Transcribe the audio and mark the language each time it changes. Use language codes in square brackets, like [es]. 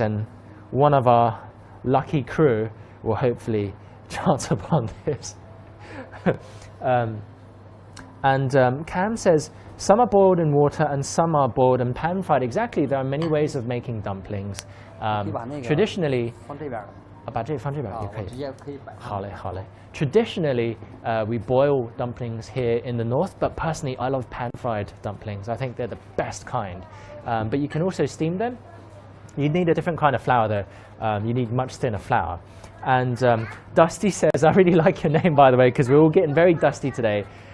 [en] And one of our lucky crew will hopefully chance upon this. Cam says, some are boiled in water and some are boiled and pan-fried. Exactly, there are many ways of making dumplings. [zh] Traditionally, 把这放这边也可以。直接可以摆。好嘞，好嘞。 [en] Traditionally, we boil dumplings here in the north, but personally, I love pan-fried dumplings. I think they're the best kind. But you can also steam them. You need a different kind of flour, though. You need much thinner flour. And Dusty says, I really like your name, by the way, because we're all getting very dusty today.